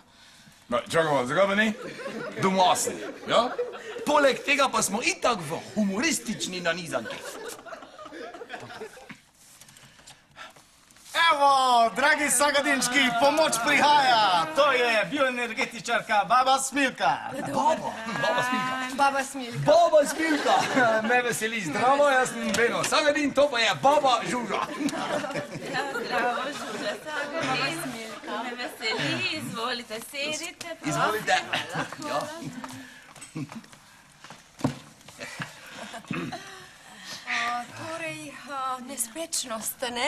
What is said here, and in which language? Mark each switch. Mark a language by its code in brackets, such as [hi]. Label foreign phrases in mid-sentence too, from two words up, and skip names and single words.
[sl] Čakaj malo, zakaj pa ni? Doma sem, ja? Poleg tega pa smo itak v humoristični nanizanki. Evo, dragi Sagadinčki, pomoč prihaja. To je bioenergetičarka Baba Smilka. Baba Smilka. Baba Smilka. Baba Smilka. Me veseli, zdravo, jaz sem Beno Sagadin, to pa je Baba Žuža. Ja, zdravo, Žuža, Sagadin. Me veseli, izvolite, sedite. Izvolite. Ja. Torej, nespečnost, ne?